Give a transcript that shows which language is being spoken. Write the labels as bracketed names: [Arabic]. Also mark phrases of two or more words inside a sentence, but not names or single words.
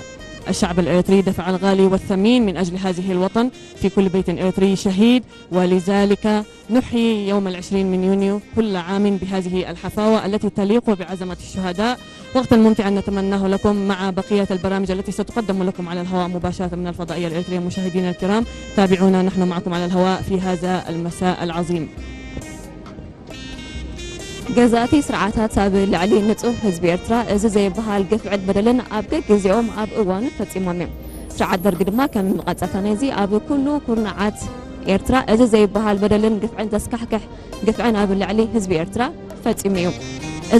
[Arabic] الشعب الإريتري دفع الغالي والثمين من أجل هذه الوطن، في كل بيت إريتري شهيد، ولذلك نحيي يوم 20 من يونيو كل عام بهذه الحفاوة التي تليق بعظمة الشهداء. وقتا ممتعا نتمناه لكم مع بقية البرامج التي ستقدم لكم على الهواء مباشرة من الفضائية الإريترية. مشاهدينا الكرام تابعونا نحن معكم على الهواء في هذا المساء العظيم. [Tigrinya] ገዛእቲ ስርዓታት ኣብ ልዕሊ ንጹህ ህዝቢ ኤርትራ እዚ ዘይበሃል ግፍዕት በደልን ኣብ ገግዚኦም ኣብ እዋኑ ፈጺሞም እዮም። ስርዓት ደርጊ ድማ ከም መቐጻታ ነዚ ኣብ ኩሉ ኩርናዓት ኤርትራ እዚ ዘይበሃል በደልን ግፍዕን ዘስካሕክሕ ግፍዕን ኣብ ልዕሊ ህዝቢ ኤርትራ ፈጺሙ እዩ። እዚ